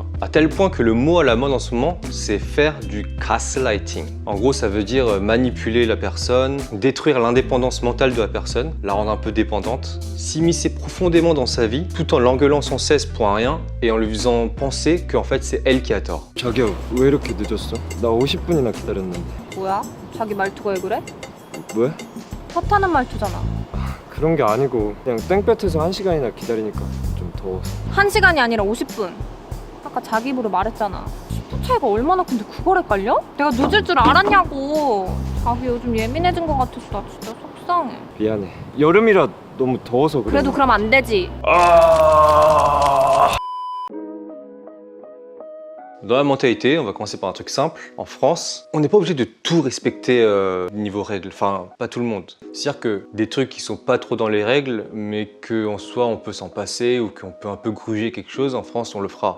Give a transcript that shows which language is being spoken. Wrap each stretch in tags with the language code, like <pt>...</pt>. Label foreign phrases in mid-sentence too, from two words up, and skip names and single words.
<fr>À tel point que le mot à la mode en ce moment, c'est faire du gaslighting. En gros, ça veut dire manipuler la personne, détruire l'indépendance mentale de la personne, la rendre un peu dépendante, s'immiscer profondément dans sa vie, tout en l'engueulant sans cesse pour un rien, et en lui faisant penser qu'en fait, c'est elle qui a tort.</fr> <ko>자기야 왜 이렇게 늦었어? 나 50분이나 기다렸는데. 뭐야? 자기 말투가 왜 그래? 왜? 탓하는 말투잖아. 그런 게 아니고 그냥 땡볕에서 1시간이나 기다리니까 좀 더워서. 1시간이 아니라 50분. 아까 자기 입으로 말했잖아. 10분 차이가 얼마나 큰데 그걸 헷갈려? 내가 늦을 줄 알았냐고. 자기 요즘 예민해진 것 같아서 나 진짜 속상해. 미안해. 여름이라 너무 더워서 그래. 그래도 그럼 안 되지.</ko> <fr>Dans la mentalité, on va commencer par un truc simple. En France, on n'est pas obligé de tout respecter niveau règles. Enfin, pas tout le monde. C'est-à-dire que des trucs qui sont pas trop dans les règles, mais qu'en soi on peut s'en passer ou qu'on peut un peu gruger quelque chose, en France on le fera.</fr>